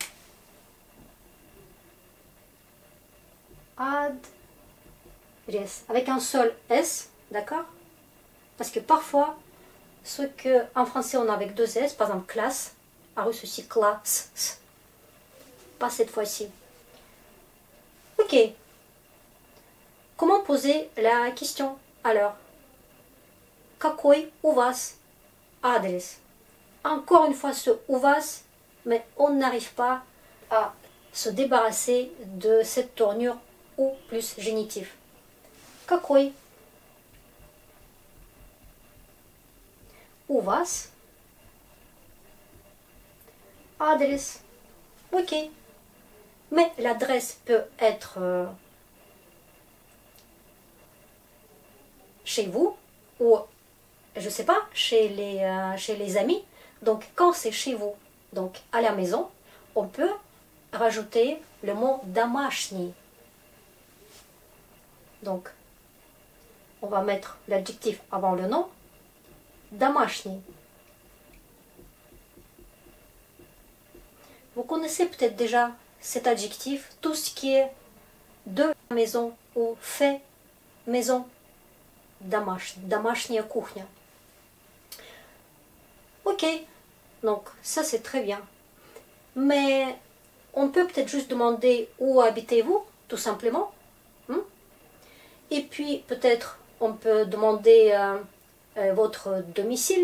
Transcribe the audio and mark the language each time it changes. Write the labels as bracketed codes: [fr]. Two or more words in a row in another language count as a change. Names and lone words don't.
[fr] Adresse, avec un seul S, d'accord? Parce que parfois, ce que en français on a avec deux S, par exemple classe, en russe aussi classe, pas cette fois-ci. Ok. Comment poser la question alors? [ru] Какой у вас адрес? [fr] Encore une fois ce [ru] у вас, [fr] mais on n'arrive pas à se débarrasser de cette tournure ou plus génitif. [ru] Какой? У вас адрес. [fr] Ok. Mais l'adresse peut être chez vous ou je sais pas, chez les amis. Donc quand c'est chez vous, donc à la maison, on peut rajouter le mot домашний. Donc on va mettre l'adjectif avant le nom. [ru] Домашний. [fr] Vous connaissez peut-être déjà cet adjectif, tout ce qui est de maison ou fait maison. [ru] Домашняя кухня. [fr] Ok, donc ça c'est très bien. Mais on peut peut-être juste demander où habitez-vous, tout simplement. Et puis peut-être on peut demander votre domicile.